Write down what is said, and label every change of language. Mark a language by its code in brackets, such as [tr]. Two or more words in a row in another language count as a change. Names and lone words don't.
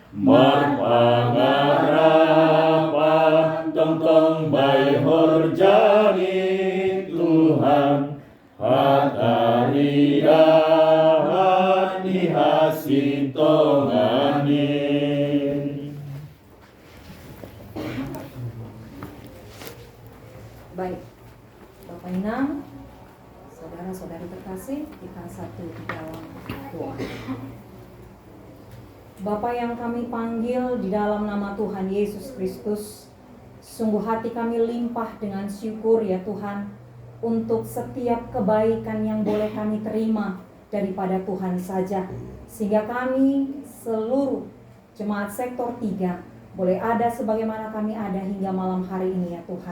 [bts] Marpangarapan tong-tong bai horjani Tuhan, hataridahan ni hasit tonganin. [id] Baik, Bapak Inang, saudara-saudari terkasih, kita satu di dalam doa. Bapa yang kami panggil di dalam nama Tuhan Yesus Kristus, sungguh hati kami limpah dengan syukur ya Tuhan, untuk setiap kebaikan yang boleh kami terima daripada Tuhan saja, sehingga kami seluruh jemaat sektor 3 boleh ada sebagaimana kami ada hingga malam hari ini ya Tuhan.